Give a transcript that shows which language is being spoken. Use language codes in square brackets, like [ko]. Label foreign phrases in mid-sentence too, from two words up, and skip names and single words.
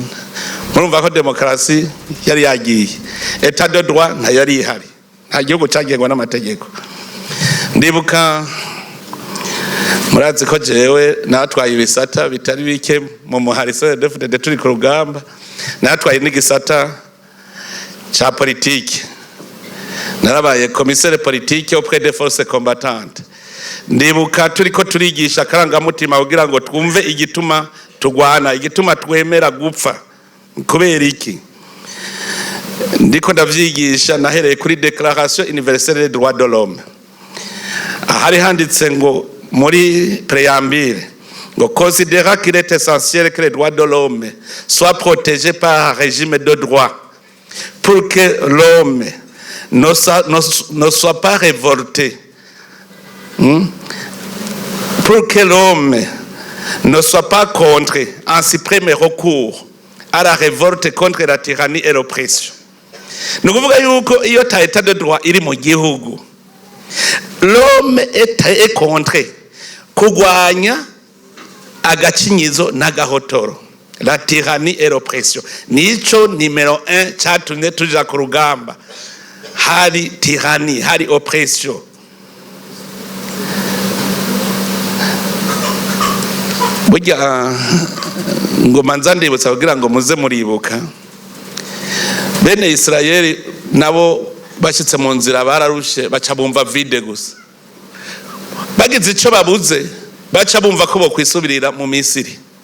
[rn] Murumva ko demokarasi yari yagiye, [fr] etat de droit [rn] nta yari ihari, nta gihugu cyagengwa n'amategeko. Ndibuka murazi ko jewe natwaye ibisata bitari bike mu muhari CNDD FDD turi ku rugamba, natwaye n'igisata cha politique, narabaye [fr] commissaire politique auprès des forces combattantes. [rn] Ndibuka turiko turigisha karangamutima kugira ngo twumve igituma tugwana, igituma twemera gupfa kubera iki. Ndiko ndavyigisha nahereye kuri Déclaration universelle des droits de l'homme, ahari handitse ngo muri préambule ngo [fr] considérant qu'il est essentiel que les droits de l'homme soient protégés par un régime de droit pour que l'homme ne soit pas révolté, pour que l'homme ne soit pas contraint en si premier recours à la révolte contre la tyrannie et l'oppression. [rn] Ni ukuvuga yuko iyo ta [fr] état de droit [rn] iri mu gihugu, [fr] l'homme est contraint [rn] kugwanya agacinyizo n'agahotoro, [fr] la tyrannie et l'oppression. [rn] Nico numero 1 cyatumye tuja ku rugamba, hari tyrannie, hari oppression. Burya ngo manza ndibutsa kugira ngo muze muribuka, bene Israeli nabo bashyitse mu nzira bararushe, baca bumva vide gusa, bagize icyo babuze baca bumva ko bokwisubirira mu Misiri.